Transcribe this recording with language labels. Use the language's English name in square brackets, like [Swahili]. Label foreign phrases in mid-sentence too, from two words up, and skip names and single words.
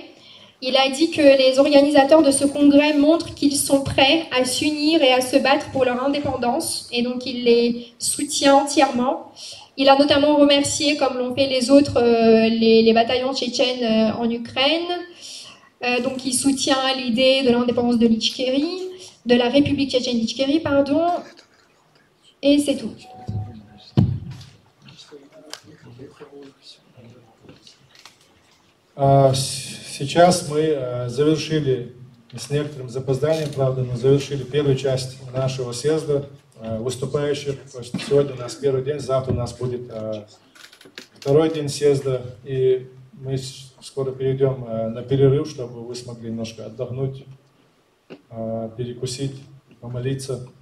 [French] Il a dit que les organisateurs de ce congrès montrent qu'ils sont prêts à s'unir et à se battre pour leur indépendance, et donc il les soutient entièrement. Il a notamment remercié, comme l'ont fait les autres, les bataillons tchétchènes en Ukraine. Donc il soutient l'idée de l'indépendance de l'Itchérie, de la République tchétchène d'Itchérie, pardon. Et c'est tout. [Russian] Сейчас мы завершили, с некоторым запозданием, правда, но завершили первую часть нашего съезда выступающих. Сегодня у нас первый день, завтра у нас будет второй день съезда, и мы скоро перейдем на перерыв, чтобы вы смогли немножко отдохнуть, перекусить, помолиться.